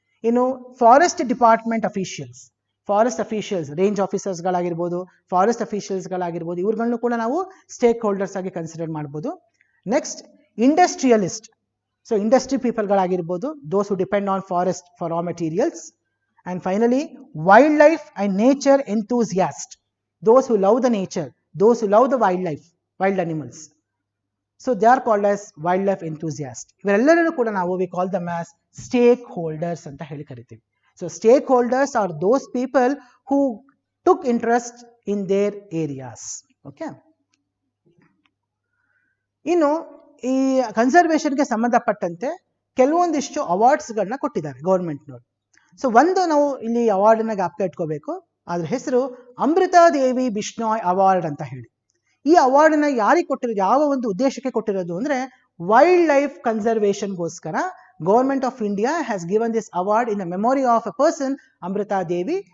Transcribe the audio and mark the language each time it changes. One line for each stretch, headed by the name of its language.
Kannada: ಇನ್ನು forest department officials, forest officials, range ಆಫೀಸರ್ಸ್ಗಳಾಗಿರ್ಬೋದು, forest ಅಫಿಷಿಯಲ್ಸ್ಗಳಾಗಿರ್ಬೋದು, ಇವ್ರುಗಳನ್ನೂ ಕೂಡ ನಾವು ಸ್ಟೇಕ್ ಹೋಲ್ಡರ್ಸ್ ಆಗಿ ಕನ್ಸಿಡರ್ ಮಾಡ್ಬೋದು.
English: Next, industrialist, so industry ಪೀಪಲ್ಗಳಾಗಿರ್ಬೋದು, those who depend on forest for raw materials. And finally, wildlife and nature enthusiast, those who love the nature, those who love the wildlife, wild animals. So they are called as wildlife enthusiasts.
Kannada: ಇವರೆಲ್ಲರೂ ಕೂಡ ನಾವು
English: we call them as stakeholders
Kannada: ಅಂತ ಹೇಳಿ ಕರಿತೀವಿ.
English: So stakeholders are those people who took interest in their areas. Okay.
Kannada: ಇನ್ನು ಈ ಕನ್ಸರ್ವೇಷನ್ಗೆ ಸಂಬಂಧಪಟ್ಟಂತೆ ಕೆಲವೊಂದಿಷ್ಟು ಅವಾರ್ಡ್ಸ್ಗಳನ್ನ ಕೊಟ್ಟಿದ್ದಾರೆ ಗೌರ್ಮೆಂಟ್ನವರು. ಸೊ ಒಂದು ನಾವು ಇಲ್ಲಿ ಅವಾರ್ಡನ್ನ ಜ್ಞಾಪಕ ಇಟ್ಕೋಬೇಕು, ಅದ್ರ ಹೆಸರು ಅಮೃತಾದೇವಿ ಬಿಷ್ಣಾಯ್ ಅವಾರ್ಡ್ ಅಂತ ಹೇಳಿ. ಈ ಅವಾರ್ಡನ್ನ ಯಾರಿಗೆ ಕೊಟ್ಟಿರೋದು, ಯಾವ ಒಂದು ಉದ್ದೇಶಕ್ಕೆ ಕೊಟ್ಟಿರೋದು ಅಂದ್ರೆ,
English: Wild life ಕನ್ಸರ್ವೇಷನ್ಗೋಸ್ಕರ government of India has given this award in the memory of A person Amrita Devi.